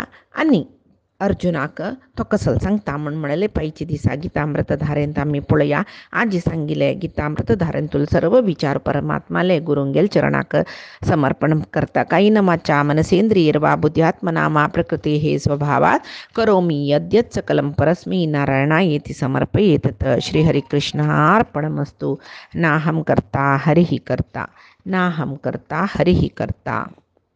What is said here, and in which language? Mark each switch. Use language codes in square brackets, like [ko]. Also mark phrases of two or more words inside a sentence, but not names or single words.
[kok] आनी अर्जुनाक तो कसलो सांगता म्हळ्यार पायचे दिसा गितामृत धारेंत आमी पळया. आजी सांगिल्ले गितामृत धारेंतूल सर्व विचार परमात्माले गुरुंगेल चरणाक समर्पण करता. [sa] कायेन वाचा मनसेंद्रियैर्वा बुद्ध्यात्मना मा प्रकृतेः स्वभावात् करोमि यद्यत् सकलं परस्मै नारायणायेति समर्पयेत्. श्रीहरिकृष्णार्पणमस्तु. नाहं कर्ता हरिः कर्ता नाहं कर्ता हरिः कर्ता.